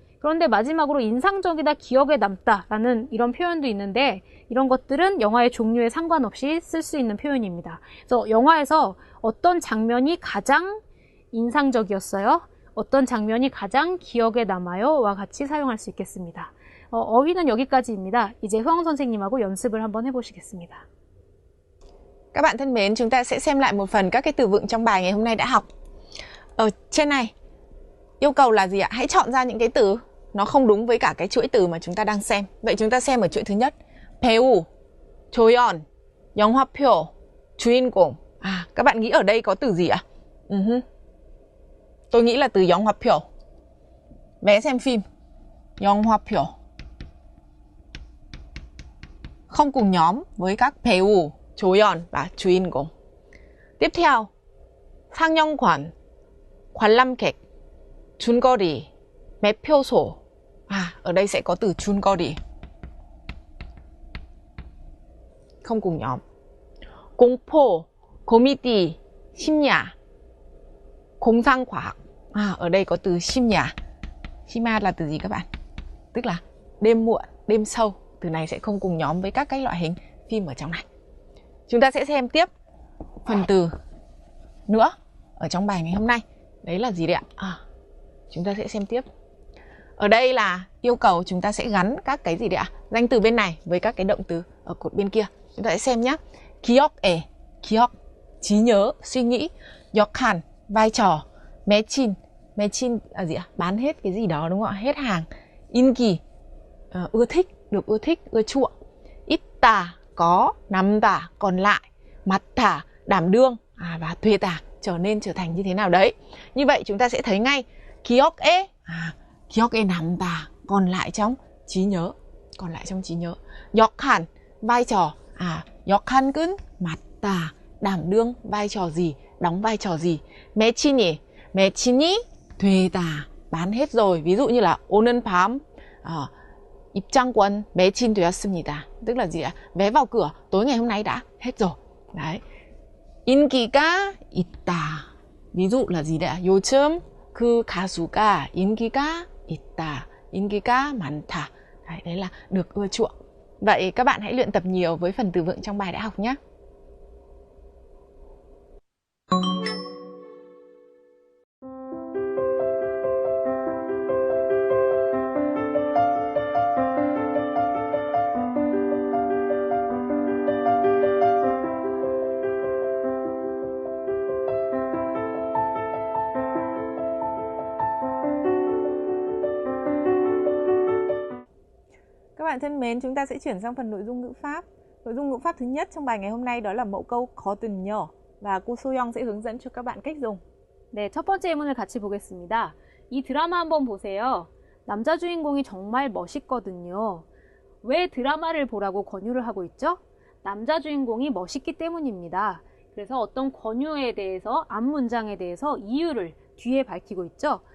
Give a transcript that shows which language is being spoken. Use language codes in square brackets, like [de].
[ko] 그런데 마지막으로 인상적이다, 기억에 남다 라는 이런 표현도 있는데 이런 것들은 영화의 종류에 상관없이 쓸 수 있는 표현입니다. 그래서 영화에서 어떤 장면이 가장 인상적이었어요? 어떤 장면이 가장 기억에 남아요? 와 같이 사용할 수 있겠습니다. 어휘는 여기까지입니다. 이제 효영 선생님하고 연습을 한번 해보시겠습니다. [vi] Các bạn thân mến, chúng ta sẽ xem lại một phần các cái từ vựng trong bài ngày hôm nay đã học. Ở trên này, yêu cầu là gì ạ? Hãy chọn ra những cái từ nó không đúng với cả cái chuỗi từ mà chúng ta đang xem. Vậy chúng ta xem ở chuỗi thứ nhất. [ko] 배우, 조연, 영화표, 주인공. [vi] Các bạn nghĩ ở đây có từ gì ạ? Tôi nghĩ là từ 영화표. Vé xem phim. 영화표. Không cùng nhóm với các 배우, 조연 và 주인공. [ko] Tiếp theo, 상영관, 관람객, 줄거리, 매표소. [vi] Ở đây sẽ có từ 줄거리. Không cùng nhóm. [ko] 공포, 코미디, 심야, 공상과학. [vi] Ở đây có từ 심야. 심야 là từ gì các bạn? Tức là đêm muộn, đêm sâu. Từ này sẽ không cùng nhóm với các cái loại hình phim ở trong này. Chúng ta sẽ xem tiếp phần từ nữa ở trong bài ngày hôm nay. Đấy là gì đấy ạ? Chúng ta sẽ xem tiếp. Ở đây là yêu cầu chúng ta sẽ gắn các cái gì đấy ạ? Danh từ bên này với các cái động từ ở cột bên kia. Chúng ta sẽ xem nhé. 기억에, 기억, trí nhớ, suy nghĩ. 역할, vai trò. 매친, 매친 là gì ạ? Bán hết cái gì đó đúng không ạ? Hết hàng. 인기, ưa thích, được ưa thích, ưa chuộng. 있다, có. 남다, còn lại. 맡아, đảm đương. Và 되다, trở thành như thế nào đấy. Như vậy chúng ta sẽ thấy ngay 기억에, 기억에 남다, còn lại trong trí nhớ. Còn lại trong trí nhớ. 역할, vai trò. 역할은 맡다, đảm đương vai trò gì, đóng vai trò gì. 매친이, 매친이 되다, bán hết rồi. Ví dụ như là [ko] 오늘 밤 입장권 매진되었습니다. [vi] Tức là gì ạ? Vé vào cửa tối ngày hôm nay đã hết rồi. Đấy. 인기가 있다. ví dụ là gì đấy ạ? [ko] 요즘 그 가수가 인기가 있다. [vi] 인기가 많다. Đấy là được ưa chuộng. Vậy các bạn hãy luyện tập nhiều với phần từ vựng trong bài đã học nhé. bạn thân mến, chúng ta sẽ chuyển sang phần nội dung ngữ pháp. Nội dung ngữ pháp thứ nhất trong bài ngày hôm nay đó là mẫu câu 거든요. Và cô Soyoung sẽ hướng dẫn cho các bạn cách dùng. [ko] 네, 첫 번째 예문을 같이 보겠습니다. 이 드라마 한번 보세요. 남자 주인공이 정말 멋있거든요. 왜 드라마를 보라고 권유를 하고 있죠? 남자 주인공이 멋있기 때문입니다. 그래서 어떤 권유에 대해서, 앞문장에 대해서 이유를 뒤에 밝히고 있죠.